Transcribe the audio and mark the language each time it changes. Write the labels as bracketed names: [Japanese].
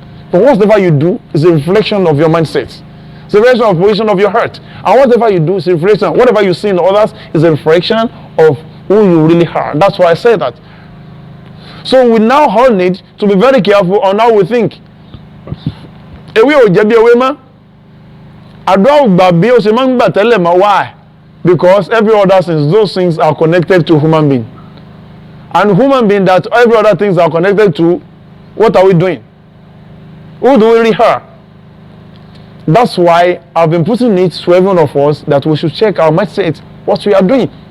[English] But whatever you do is a reflection of your mindset. It's a reflection of the position of your heart. And whatever you do is a reflection. Whatever you see in others is a reflection of who you really are. That's why I say that. So we now all need to be very careful on how we think. [Yoruba] Ewe ò jẹ́ bí ewé mọ́. Àdúrà ò gbà bí ó ṣe máa ń gbà tẹ́lẹ̀ mọ́. [English] Why? Because every other things, those things are connected to human being. And human being, that every other things are connected to, what are we doing? Who do we really are? That's why I've been putting it to every one of us that we should check our mindset, what we are doing.